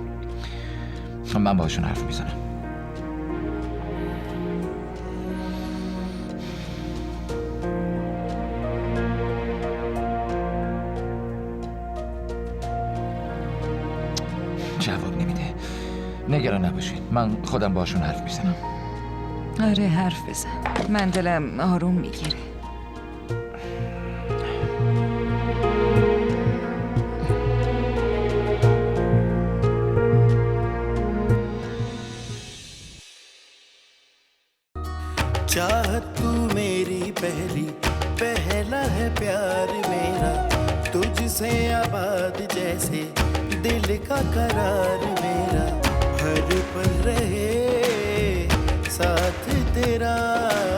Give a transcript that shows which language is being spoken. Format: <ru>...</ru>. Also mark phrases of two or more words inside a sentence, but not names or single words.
<fa>من باشون حرف میزنم. جواب نمیده. نگران نباشین، من خودم باشون حرف میزنم. آره حرف بزن، من دلم آروم میگیره.</fa> <hi>चाहत तू मेरी पहला है प्यार मेरा, तुझसे आबाद जैसे दिल का करार मेरा, हर पल रहे साथ तेरा।</hi>